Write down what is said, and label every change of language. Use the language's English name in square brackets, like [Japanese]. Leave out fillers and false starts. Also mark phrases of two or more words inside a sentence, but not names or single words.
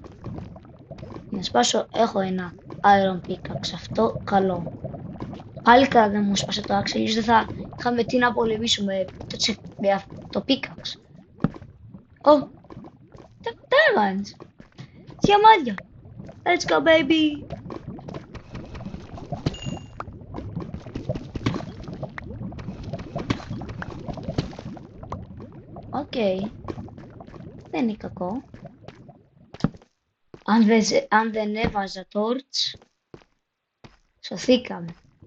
[Greek] Να σπάσω, έχω ένα [English] iron pickaxe, [Greek] αυτό καλό. Πάλι καλά δεν μου σπάσε το axe, αλλιώς δεν θα είχαμε τι να πολεμήσουμε με το pickaxe. Diamonds! Διαμάντια! [English] Let's go, baby! [Greek] Οκ. Δεν είναι κακό. Αν δεν έβαζα torch, σωθήκαμε.